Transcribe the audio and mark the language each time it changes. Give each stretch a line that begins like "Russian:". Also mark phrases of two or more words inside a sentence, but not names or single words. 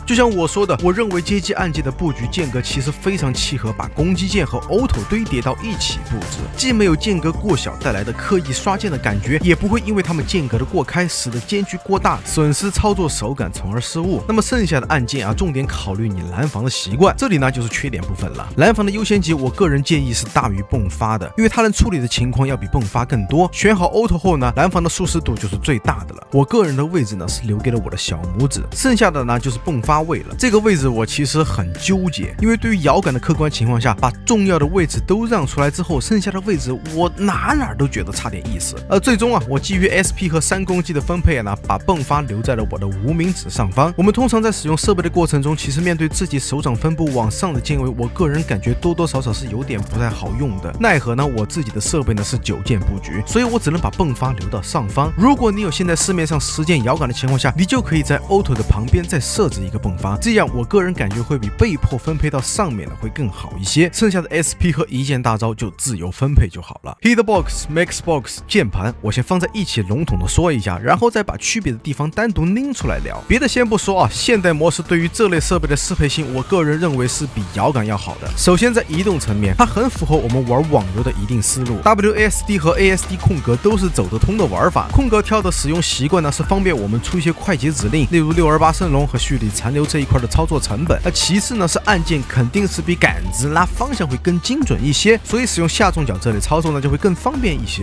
Chinese: 就像我說的，我認為街機按鍵的布局間隔其實非常契合把攻擊鍵和 Auto 堆疊到一起布置，既沒有間隔過小帶來的刻意刷鍵的感覺，也不會因為它們間隔的過開使得間距過大，損失操作手感從而失誤。那麼剩下的按鍵重點考慮你攔防的習慣，這裡呢就是缺點部分了。攔防的優先級我個人建議是大於迸發的，因為它能處理的情況要比迸發更多。選好 Auto 後呢，攔防的舒適度就是最大的了。我個人的位置呢是留給了我的小拇指，剩下的呢就是迸發位了。這個位置我其實很糾結，因為對於搖桿的客觀情況下，把重要的位置都讓出來之後，剩下的位置我哪都覺得差點意思。最終我基於 SP 和3攻擊的分配把迸發留在了我的无名指上方。我們通常在使用設備的過程中，其實面對自己手掌分布往上的鍵位，我個人感覺多多少少是有點不太好用的。奈何呢，我自己的設備呢是9鍵布局，所以我只能把迸發留到上方。如果你有现在市面上10鍵摇桿的情況下，你就可以在 Auto 的旁邊再設置一個迸發，這樣我個人感覺會比被迫分配到上面的會更好一些。剩下的 SP 和一鍵大招就自由分配就好了。Hitbox、Maxbox 鍵盤我先放在一起籠統的說一下，然後再把區別的地方單獨拎出來聊。別的先不說現代模式對於這類設備的適配性，我個人認為是比搖桿要好的。首先在移動層面，它很符合我們玩網遊的一定思路。WASD 和 ASD 空格都是走得通的玩法，空格跳的使用習慣呢是方便我們出一些快捷指令，例如628升龙和蓄力殘留這一塊的操作成本。其次呢是按鍵肯定是比桿子拉方向會更精準一些，所以使用下中角這類操作呢就會更方便一些。